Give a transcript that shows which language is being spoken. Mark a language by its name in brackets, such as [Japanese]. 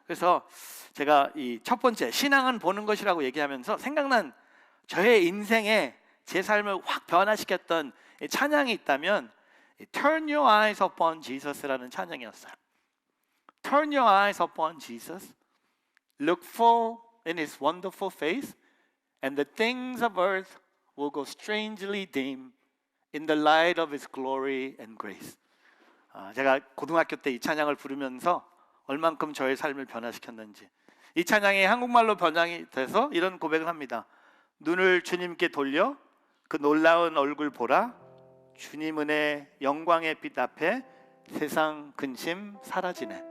[Korean] 그래서 제가 이 첫 번째 신앙은 보는 것이라고 얘기하면서 생각난 저의 인생에 제 삶을 확 변화시켰던 찬양이 있다면 [English] Turn your eyes upon Jesus [Korean] 라는 찬양이었어요. [English] Turn your eyes upon Jesus, look full in his wonderful face, and the things of earth will go strangely dim in the light of his glory and grace. [Korean] 제가 고등학교 때 이 찬양을 부르면서 얼만큼 저의 삶을 변화시켰는지, 이 찬양이 한국말로 변형이 돼서 이런 고백을 합니다. 눈을 주님께 돌려 그 놀라운 얼굴 보라. 주님 은혜 영광의 빛 앞에 세상 근심 사라지네.